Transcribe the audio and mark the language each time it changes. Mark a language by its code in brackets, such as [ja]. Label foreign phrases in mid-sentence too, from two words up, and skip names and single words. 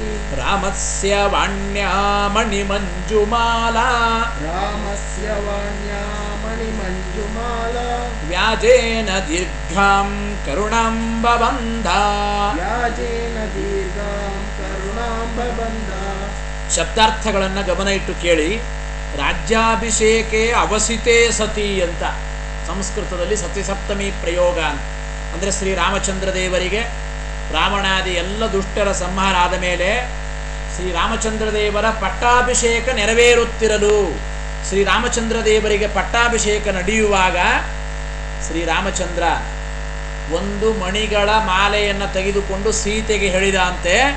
[sa] रामस्य वाण्या मणिमञ्जुमाला, रामस्य वाण्या मणिमञ्जुमाला, व्याजेन दीर्घां करुणां बबन्धा, व्याजेन दीर्घां करुणां बबन्धा. [kn] ಶಬ್ದಾರ್ಥಗಳನ್ನು ಗಮನ ಇಟ್ಟು ಕೇಳಿ. [sa] ರಾಜ್ಯಾಭಿಷೇಕೆ ಅವಸಿತೆ ಸತಿ [kn] ಅಂತ ಸಂಸ್ಕೃತದಲ್ಲಿ ಸತಿಸಪ್ತಮಿ ಪ್ರಯೋಗ ಅಂತ. ಅಂದರೆ ಶ್ರೀರಾಮಚಂದ್ರ ದೇವರಿಗೆ ರಾವಣಾದಿ ಎಲ್ಲ ದುಷ್ಟರ ಸಂಹಾರ ಆದ ಮೇಲೆ ಶ್ರೀರಾಮಚಂದ್ರ ದೇವರ ಪಟ್ಟಾಭಿಷೇಕ ನೆರವೇರುತ್ತಿರಲು, ಶ್ರೀರಾಮಚಂದ್ರ ದೇವರಿಗೆ ಪಟ್ಟಾಭಿಷೇಕ ನಡೆಯುವಾಗ ಶ್ರೀರಾಮಚಂದ್ರ ಒಂದು ಮಣಿಗಳ ಮಾಲೆಯನ್ನು ತೆಗೆದುಕೊಂಡು ಸೀತೆಗೆ ಹೇಳಿದ ಅಂತೆ.